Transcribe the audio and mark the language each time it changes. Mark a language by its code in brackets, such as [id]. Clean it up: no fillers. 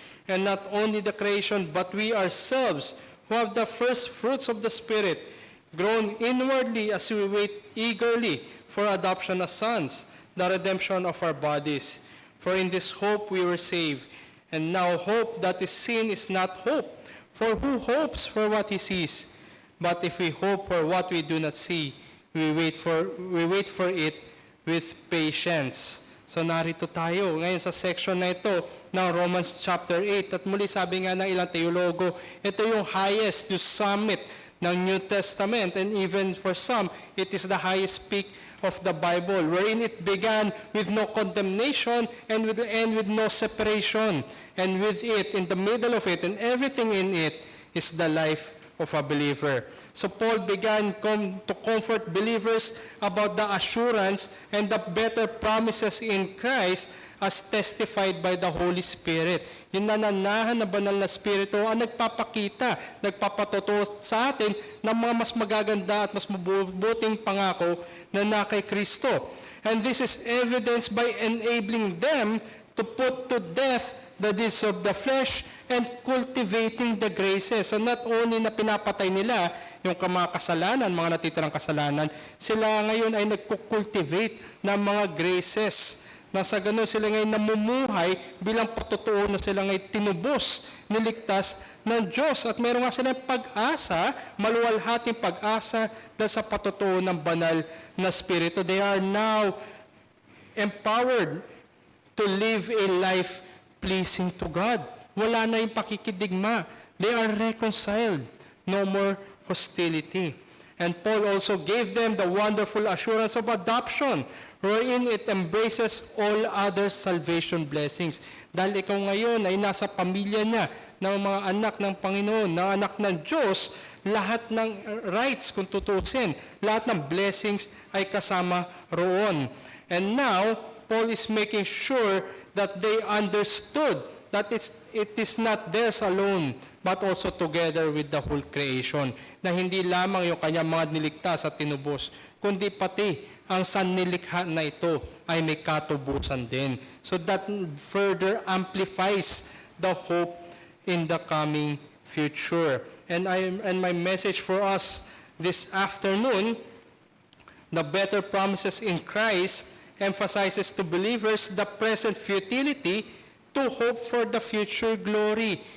[en] And not only the creation, but we ourselves, who have the first fruits of the Spirit, groan inwardly as we wait eagerly for adoption as sons, the redemption of our bodies. For in this hope we were saved. And now hope that is seen is not hope. For who hopes for what he sees? But if we hope for what we do not see, we wait for it with patience. [tl] So narito tayo ngayon sa section na ito ng Romans chapter 8. At muli sabi nga ng ilang teologo, ito yung highest, yung summit ng New Testament. [en] And even for some, it is the highest peak of the Bible, wherein it began with no condemnation and with no separation. And with it, in the middle of it, and everything in it, is the life of a believer. So Paul began to comfort believers about the assurance and the better promises in Christ as testified by the Holy Spirit. [tl] Yung nananahan na banal na Espiritu ang nagpapakita, nagpapatotoo sa atin ng mga mas magaganda at mas mabubuting pangako na kay Kristo. [en] And this is evidenced by enabling them to put to death the deeds of the flesh and cultivating the graces. So not only [tl] na pinapatay nila yung mga kasalanan, mga natitirang kasalanan, sila ngayon ay nagkukultivate ng mga graces. Na sa ganun sila ngayon namumuhay bilang patutuo na sila ngayon tinubos, niligtas ng Diyos. At meron nga silang pag-asa, maluwalhating pag-asa dahil sa patutuo ng banal na spirito. [en] They are now empowered to live a life pleasing to God. [tl] Wala na yung pakikidigma. [en] They are reconciled. No more hostility. And Paul also gave them the wonderful assurance of adoption, wherein it embraces all other salvation blessings. [tl] Dahil ikaw ngayon ay nasa pamilya niya ng mga anak ng Panginoon, ng anak ng Diyos, lahat ng rights kung tutusin, lahat ng blessings ay kasama roon. [en] And now, Paul is making sure that they understood that it is not theirs alone, but also together with the whole creation. [tl] Na hindi lamang yung kanyang mga niligtas at tinubos, kundi pati ang sannilikha na ito ay may katubusan din. [en] So that further amplifies the hope in the coming future. And my message for us this afternoon, the better promises in Christ emphasizes to believers the present futility to hope for the future glory.